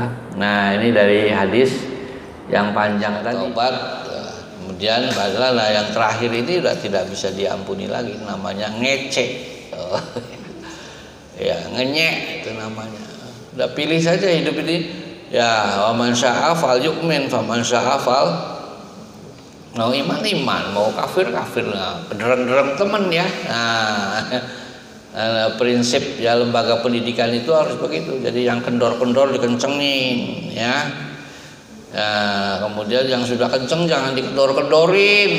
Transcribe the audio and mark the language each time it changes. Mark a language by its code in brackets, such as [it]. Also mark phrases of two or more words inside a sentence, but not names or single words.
[id] Nah, ini dari hadis yang panjang tadi. Taubat. Kemudian bacalah yang terakhir ini sudah tidak bisa diampuni lagi, namanya ngece. Ya, ngenyek itu namanya. Udah pilih saja hidup ini. Ya, [ar] ومن شاء فليؤمن فمن شاء فل [id] mau iman, mau kafir, nah, [jv] dereng temen [ar] ya. [id] Nah, prinsip ya lembaga pendidikan itu harus begitu. Jadi yang kendor-kendor dikencengin, ya. Nah, kemudian yang sudah kenceng jangan dikedor-kedorin.